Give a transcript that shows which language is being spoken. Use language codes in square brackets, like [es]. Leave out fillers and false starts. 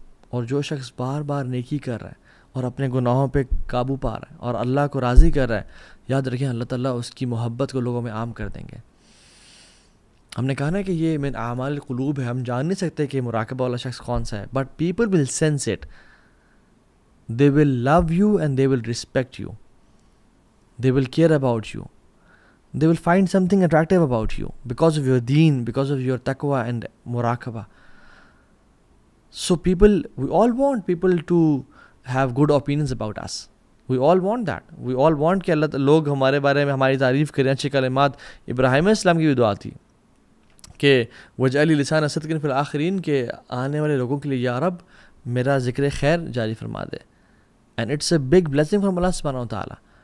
[ur] اور جو شخص بار بار نیکی کر رہا ہے اور اپنے گناہوں پہ قابو پا رہا ہے اور اللہ کو راضی کر رہا ہے, یاد رکھیں اللہ تعالیٰ اس کی محبت کو لوگوں میں عام کر دیں گے. ہم نے کہا نا کہ یہ [ar] من اعمال القلوب [ur] ہے, ہم جان نہیں سکتے کہ مراقبہ والا شخص کون سا ہے, [en] But people will sense it. They will love you and they will respect you. They will care about you. They will find something attractive about you because of your deen, because of your taqwa and muraqabah. So we all want people to have good opinions about us. We all want that. We all want [ur] کہ اللہ لوگ ہمارے بارے میں ہماری تعریف کریں, اچھے کلمات. ابراہیم علیہ السلام کی بھی دعا تھی کہ [ar] وجعل لی لسان صدق فی الآخرین, [ur] کہ آنے والے لوگوں کے لیے یا رب میرا ذکر خیر جاری فرما دے. [en] And it's a big blessing from Allah subhanahu wa ta'ala.